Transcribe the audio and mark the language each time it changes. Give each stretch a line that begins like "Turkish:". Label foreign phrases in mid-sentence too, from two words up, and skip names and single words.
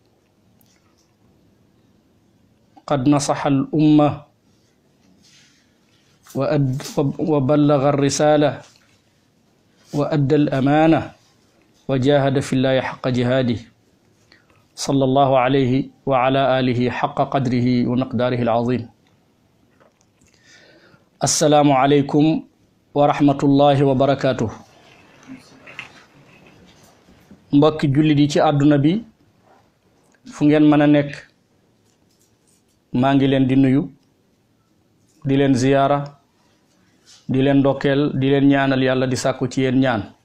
Arabic: قد نصح الأمة وبلغ الرسالة وأدى الأمانة وجاهد في الله حق جهاده صلى الله عليه وعلى آله حق قدره ومقداره العظيم السلام عليكم ورحمة الله وبركاته
Wolof: mbokki jullit yi ci àdduna bi fu ngeen mën a nekk maa ngi leen di nuyu di leen ziyaara di leen ndokkeel di leen ñaanal yàlla di sàkku ci yéen ñaan